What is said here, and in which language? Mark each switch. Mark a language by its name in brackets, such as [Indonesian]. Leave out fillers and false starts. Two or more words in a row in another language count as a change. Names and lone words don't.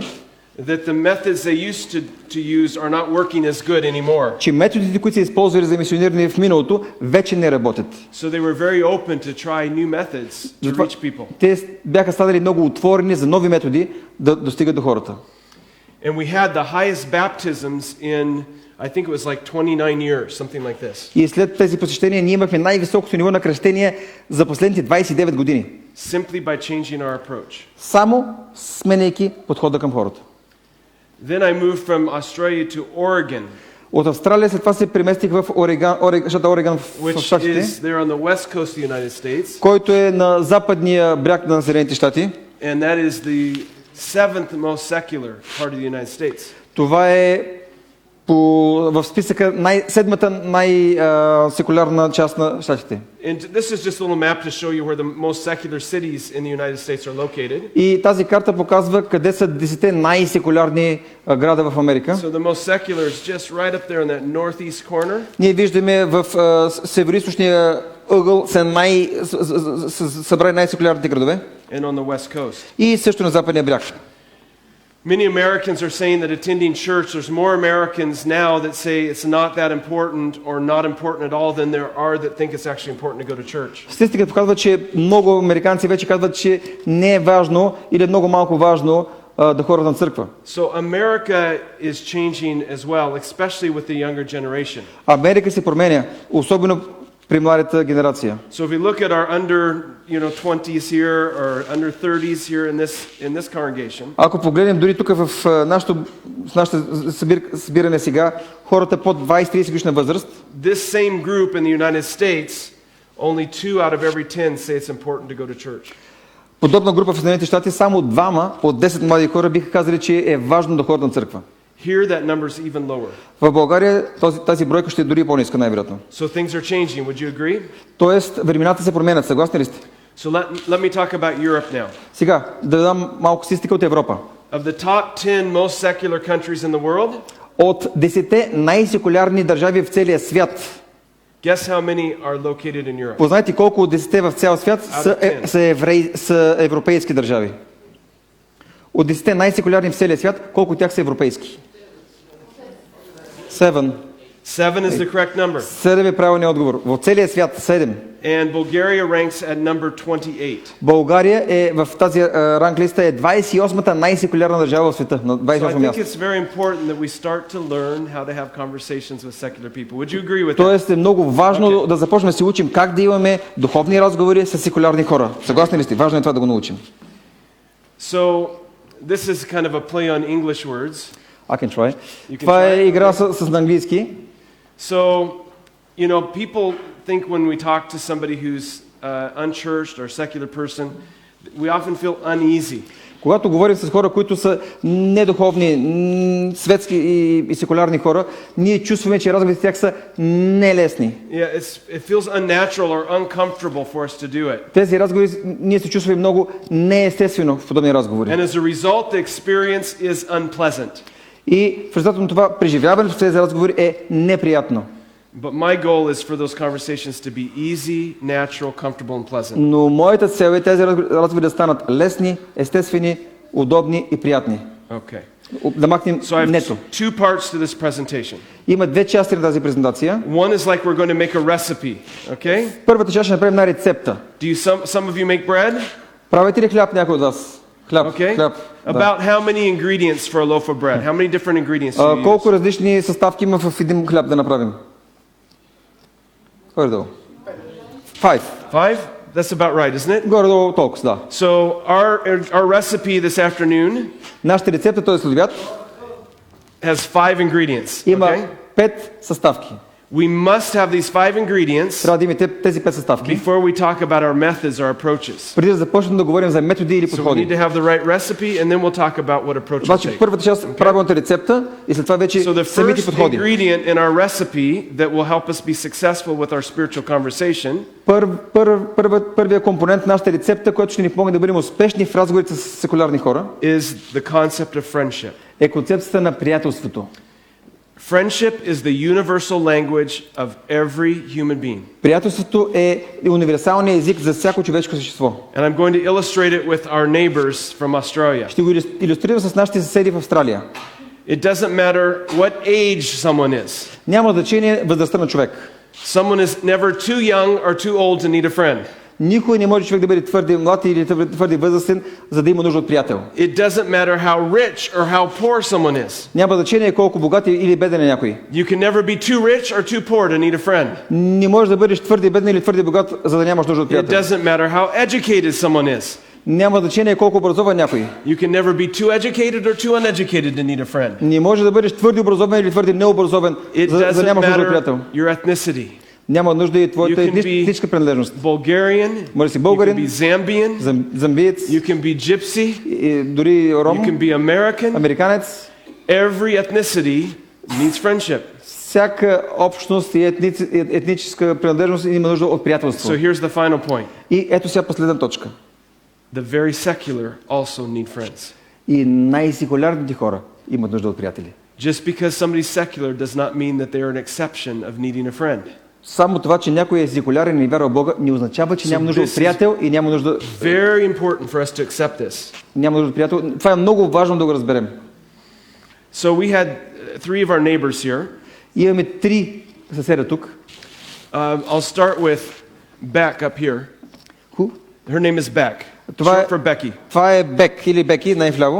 [English] that the methods they used to use are not working as good anymore. [Bulgarian] Че методите, които са използвали за мисиониране в миналото, вече не работят. [English] So they were very open to try new methods to reach people. [Bulgarian] Те бяха станали много отворени за нови методи да достигат до хората. [English] And we had the highest baptisms in, I think it was like 29 years, something like this. [Bulgarian] И след тези посещения ние имахме най-високото ниво на кръщение за последните 29 години. [English] Simply by changing our approach. [Bulgarian] Само сменяйки подхода към хората. [English] Then I moved from Australia to Oregon. [Bulgarian] От Австралия след това се преместих в щата Орегон в Щатите, който е на западния бряг на Съединените щати. [English] And that is the 7th most secular part of the United States. [Bulgarian] Това е в списъка седмата най-секулярна част на щатите. [English] And this is just a little map to show you where the most secular cities in the United States are located. [Bulgarian] И тази карта показва къде са 10 най-секулярни града в Америка. [English] So the most secular is just right up there in that northeast corner. [Bulgarian] Ние виждаме в североизточния ъгъл са събрани най-секулярните градове. [English] And on the west coast. [Bulgarian] И също на западния бряг. [English] Many Americans are saying that attending church, there's more Americans now that say it's not that important or not important at all than there are that think it's actually important to go to church. [Bulgarian] Статистиката показва, че много американци вече казват, че не е важно или е много малко важно да ходят на църква. [English] So America is changing as well, especially with the younger generation. [Bulgarian] Америка се променя, особено при младата генерация. [English] So if we look at our under, 20s here or under 30s here in this congregation. [Bulgarian] Ако погледнем дори тук в нашето събиране сега, хората под 20-30 годишна възраст, [English] this same group in the United States, only 2 out of every 10 say it's important to go to church. [Bulgarian] Подобна група в Съединените щати, само 2 от 10 млади хора биха казали, че е важно да ходят на църква. [English] Here that number is even lower. [Bulgarian] В България тази бройка ще е дори по-ниска най-вероятно. [English] So things are changing, would you agree? [Bulgarian] Тоест, времената се променят, съгласни ли сте? [English] So let me talk about Europe now. [Bulgarian] Сега, да дам малко статистика от Европа. [English] Of the top 10 most secular countries in the world, [Bulgarian] от 10 най-секулярни държави в целия свят, [English] guess how many are located in Europe? [Bulgarian] Познайте колко от 10 в цял свят са европейски държави. От 10 най-секулярни в целия свят, колко от тях са европейски? [English] 7. 7 is the correct number. [Bulgarian] 7 е правилният отговор. В целия свят 7. [English] And Bulgaria ranks at number 28. [Bulgarian] България е в тази ранглиста е 28-та най-секулярна държава в света, на 28 място. [English] So I think it's very important that we start to learn how to have conversations with secular people. Would you agree with that? [Bulgarian] Тоест е много важно да започнем да се учим как да имаме духовни разговори с секулярни хора. Съгласни ли сте? Важно е това да го научим. [English] So this is kind of a play on English words. I can try. [Bulgarian] Това е игра с английски. [English] So, people think when we talk to somebody who's unchurched or secular person, we often feel uneasy. [Bulgarian] Когато говорим с хора, които са недуховни, светски и секулярни хора, ние чувстваме, че разговорите с тях са нелесни. [English] Yeah, it feels unnatural or uncomfortable for us to do it. [Bulgarian] Тези разговори ние се чувстваме много неестествено в подобни разговори. [English] And as a result, the experience is unpleasant. [Bulgarian] И в резултат на това преживяването в тези разговори е неприятно. [English] But my goal is for those conversations to be easy, natural, comfortable and pleasant. [Bulgarian] Но моята цел е тези разговори да станат лесни, естествени, удобни и приятни. [English] Okay. [Bulgarian] Да махнем [English] So I have [Bulgarian] нето. [English] two parts to this presentation. [Bulgarian] Има две части на тази презентация. [English] One is like we're going to make a recipe, okay? [Bulgarian] Първата част ще направим една рецепта. [English] Do you some of you make bread? [Bulgarian] Правите ли хляб някой от вас? Хляб, [English] Okay. [Bulgarian] хляб. [English] About how many ingredients for a loaf of bread? How many different ingredients do you use? [Bulgarian] Колко различни съставки има в един хляб да направим? Горе-долу. 5. [English] 5? That's about right, isn't it? [Bulgarian] Горе-долу толкова, да. [English] So our recipe this afternoon [Bulgarian] Нашата рецепта този следобед [English] has 5 ingredients. [Bulgarian] има [English] Okay? [Bulgarian] 5 съставки. [English] We must have these 5 ingredients [Bulgarian] Трябва да имате тези 5 съставки. [English] before we talk about our methods, our approaches. [Bulgarian] Преди да започнем да говорим за методи или [English] So we [Bulgarian] подходи. [English] need to have the right recipe and then we'll talk about what approach to [Bulgarian] Значи [English] take. [Bulgarian] първата част правилната рецепта и след това вече [English] So the [Bulgarian] самите [English] first [Bulgarian] подходи. [English] ingredient in our recipe that will help us be successful with our spiritual conversation [Bulgarian] Първият компонент на нашата рецепта, който ще ни помогне да бъдем успешни в разговорите с секулярни хора, [English] is the concept of friendship. [Bulgarian] е концепцията на приятелството. [English] Friendship is the universal language of every human being. [Bulgarian] Приятелството е универсалният език за всяко човешко същество. [English] And I'm going to illustrate it with our neighbors from Australia. [Bulgarian] Ще го илюстрирам с нашите съседи в Австралия. [English] It doesn't matter what age someone is. [Bulgarian] Няма значение възрастта на човек. [English] Someone is never too young or too old to need a friend. [Bulgarian] Никой не може човек да бъде твърде млад или твърде възрастен, за да има нужда от приятел. [English] It doesn't matter how rich or how poor someone is. [Bulgarian] Няма значение колко богат или беден е някой. [English] You can never be too rich or too poor to need a friend. [Bulgarian] Не можеш да бъдеш твърде беден или твърде богат, за да нямаш нужда от [English] It [Bulgarian] приятел. [English] doesn't matter how educated someone is. [Bulgarian] Няма значение колко образован някой. [English] You can never be too educated or too uneducated to need a friend. [Bulgarian] Не може да бъдеш твърде образован или твърде необразован, [English] It [Bulgarian] за да [English] doesn't [Bulgarian] нямаш нужда от [English] matter [Bulgarian] приятел. [English] your ethnicity. [Bulgarian] Няма нужда и твоята [English] You can be [Bulgarian] етническа принадлежност. [English] Bulgarian, [Bulgarian] Може да си [English] you can [Bulgarian] българин, [English] be Zambian, [Bulgarian] замбиец, [English] you can be gypsy, [Bulgarian] и дори [English] you [Bulgarian] ром, [English] can be American. [Bulgarian] американец. [English] Every ethnicity needs friendship. [Bulgarian] Всяка общност и етническа принадлежност има нужда от приятелство. [English] So here's the final point. [Bulgarian] И ето сега последна точка. [English] The very secular also need friends. [Bulgarian] И най-секулярните хора имат нужда от приятели. [English] Just because somebody's secular does not mean that they are an exception of needing a friend. [Bulgarian] Само това, че някой е секулярен и вярва в Бога, не означава, че няма нужда от приятел и няма нужда... [English] Very important for us to accept this. [Bulgarian] Няма нужда от приятел. Това е много важно да го разберем. [English] So we had 3 of our neighbors here. [Bulgarian] Имаме 3 съседа тук. [English] I'll start with Beck up here. Who? Her name is Beck. [Bulgarian] Това е, [English] Short for Becky. [Bulgarian] това е Бек или Беки, най-вляво.